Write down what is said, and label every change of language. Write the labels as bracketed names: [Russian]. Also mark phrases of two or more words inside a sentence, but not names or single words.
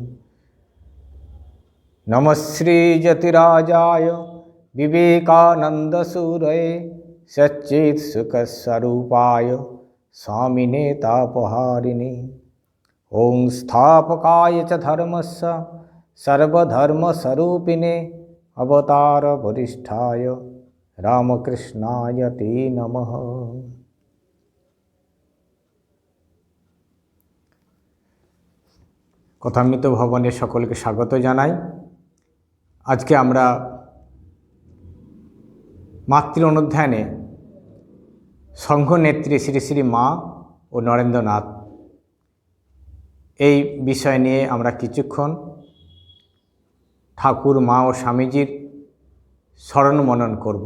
[Sanskrit] नमः श्रीयतिराजाय विवेकानन्दसूरये सच्चित्सुखस्वरूपाय स्वामिने तापहारिणे। ॐ स्थापकाय च धर्मस्य सर्वधर्मस्वरूपिणे अवतार वरिष्ठाय रामकृष्णाय ते नमः। [Bangla] কথামৃত ভবনে সকলকে স্বাগত জানাই। আজকে আমরা মাতৃ অনুধ্যানে সংঘনেত্রী শ্রী শ্রী মা ও নরেন্দ্রনাথ এই বিষয় নিয়ে আমরা কিছুক্ষণ ঠাকুর মা ও স্বামীজির স্মরণ মনন করব।